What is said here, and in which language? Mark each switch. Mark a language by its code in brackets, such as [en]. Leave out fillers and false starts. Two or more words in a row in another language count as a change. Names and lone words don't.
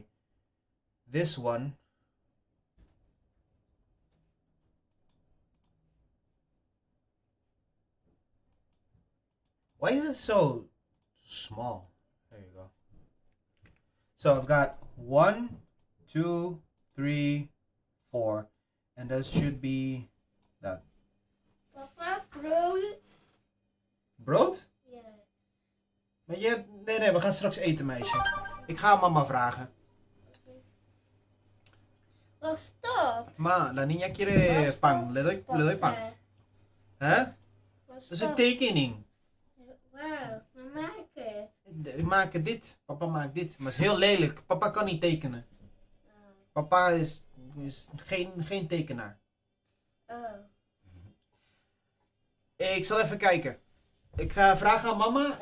[en] This one why is it so small? There you go. So I've got 1, 2, 3, 4, and that should be that. [nl] Papa, brood? Brood? Ja. Maar je hebt... Nee, we gaan straks eten, meisje. Ik ga mama vragen. Was dat? [es] Ma, la niña quiere pan. Le doy pan. [nl] Hè? Dat is een tekening. Wauw, maar maak het. We maken dit. Papa maakt dit. Maar het is heel lelijk. Papa kan niet tekenen. Papa is geen tekenaar. Oh. Ik zal even kijken. Ik ga vragen aan mama.